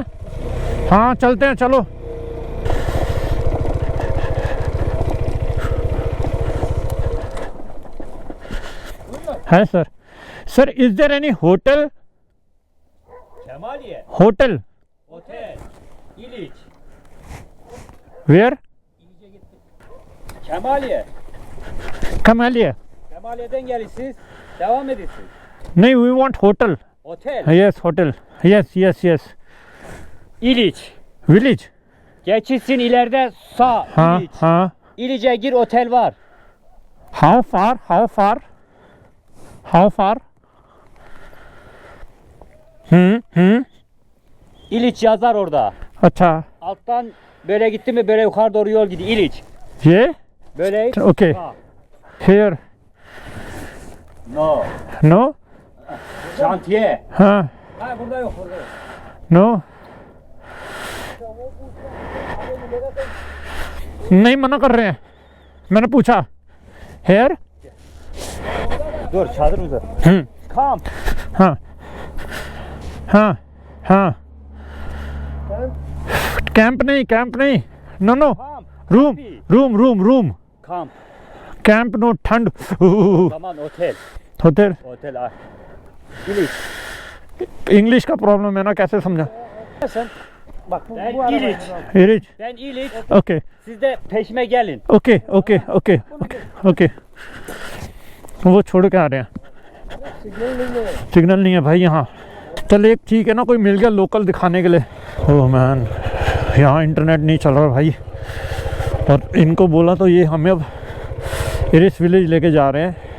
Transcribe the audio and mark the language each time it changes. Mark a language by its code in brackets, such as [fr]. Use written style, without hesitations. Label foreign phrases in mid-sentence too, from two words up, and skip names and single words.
[hi] हाँ चलते हैं, चलो। है सर। [en] Sir is there any hotel? Hotel where? [tr] Kemaliye'den gelirsiniz. Devam edirsiniz. [en] नहीं, we want hotel. [tr] Otel. [en] yes hotel, yes [tr] İliç. [en] विलेज। [tr] Geçilsin ileride sağ. [hi] हाँ [tr] İliç. [hi] हाँ। [tr] İliç'e gir, otel var. [en] how far? [tr] İliç yazar orada. [hi] अच्छा [tr] Alttan böyle gitti mi böyle yukarı doğru yol gidiyor. İliç. [hi] ये [tr] Böyle. [en] ओके [tr] Sağ. [en] हियर No. नो। [tr] Şantiye. [hi] हाँ [tr] Ha burada yok, burada yok. [en] नो। [hi] नहीं मना कर रहे हैं, मैंने पूछा। [en] हेयर? [tr] Dur, çadır uzat. Kamp. [hi] हाँ हाँ। कैंप नहीं, नो [tr] Kamp. [en] रूम। [tr] Kamp. [en] camp no, ठंड। [tr] Tamam, otel. [en] होटल। [tr] Otel ay. İliç. [hi] इंग्लिश का प्रॉब्लम है ना, कैसे समझा? [tr] Sen Bak ben İliç. İliç. Ben İliç. Okey. Siz de peşime gelin. [en] okay okay okay okay [hi] वो छोड़ के आ रहे हैं सिग्नल नहीं है भाई यहाँ चल एक ठीक है ना कोई मिल गया लोकल दिखाने के लिए [en] oh man [hi] यहाँ इंटरनेट नहीं चल रहा भाई और इनको बोला तो ये हमें अब इरिस विलेज लेके जा रहे हैं